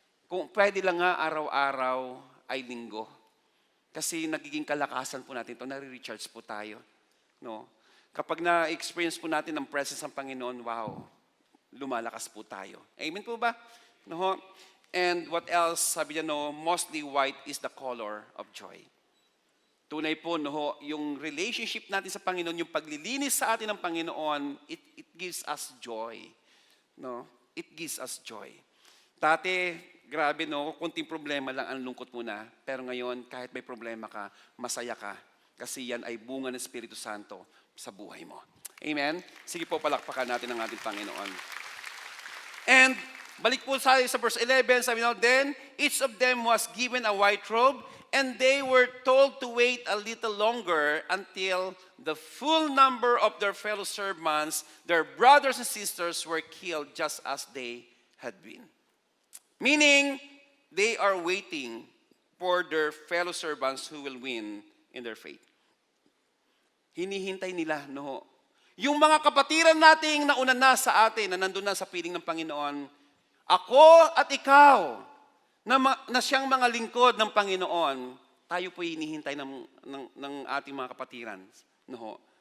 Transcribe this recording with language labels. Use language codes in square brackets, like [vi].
[tl] Kung pwede lang nga araw-araw ay Linggo. Kasi nagiging kalakasan po natin ito, nare-recharge po tayo. Kapag na-experience po natin ang presence ng Panginoon, wow, lumalakas po tayo. Amen po ba? [en] And what else? [tl] Sabi niya, [en] mostly white is the color of joy. [tl] Tunay po, yung relationship natin sa Panginoon, yung paglilinis sa atin ng Panginoon, [en] it gives us joy. It gives us joy. [tl] Dati, grabe, kunting problema lang, ang lungkot muna. Pero ngayon, kahit may problema ka, masaya ka. Kasi yan ay bunga ng Espiritu Santo sa buhay mo. Amen? Sige po, palakpakan natin ang ating Panginoon. [en] And, [tl] balik po sa verse 11, sabi [en] then each of them was given a white robe, And they were told to wait a little longer until the full number of their fellow servants, their brothers and sisters, were killed just as they had been. Meaning, they are waiting for their fellow servants who will win in their faith. [tl] Hinihintay nila, no? Yung mga kapatiran nating nauna na sa atin, na nandun na sa piling ng Panginoon, ako at ikaw, na siyang mga lingkod ng Panginoon, tayo po hinihintay ng ating mga kapatiran. No?